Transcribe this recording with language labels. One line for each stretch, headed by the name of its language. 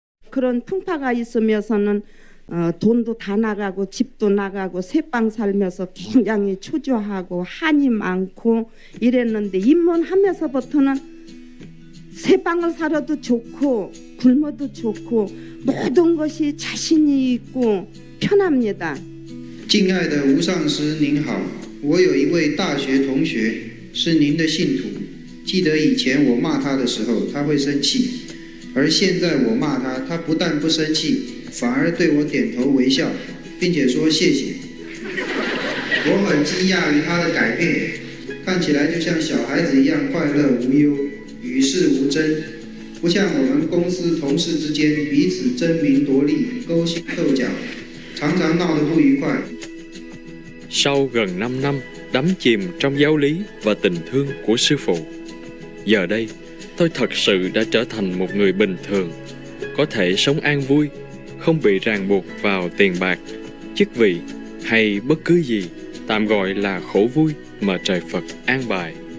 Korean: 그런 풍파가 있으면서는 돈도 다 나가고 집도 나가고 새빵 살면서 굉장히 초조하고 한이 많고 이랬는데 입문하면서부터는 새빵을 살아도 좋고 굶어도 좋고 모든 것이 자신이 있고 편합니다.
Chinese: 敬爱的吴上师您好，我有一位大学同学是您的信徒，记得以前我骂他的时候他会生气，而现在我骂他，他不但不生气，反而对我点头微笑，并且说谢谢。我很惊讶于他的改变，看起来就像小孩子一样快乐无忧，与世无争，不像我们公司同事之間彼此爭名奪利、勾心鬥角，常常鬧得不愉快。
Vietnamese: Sau gần 5 năm đắm chìm trong giáo lý và tình thương của sư phụ, giờ đây tôi thật sự đã trở thành một người bình thường, có thể sống an vui, không bị ràng buộc vào tiền bạc, chức vị hay bất cứ gì, tạm gọi là khổ vui mà trời Phật an bài.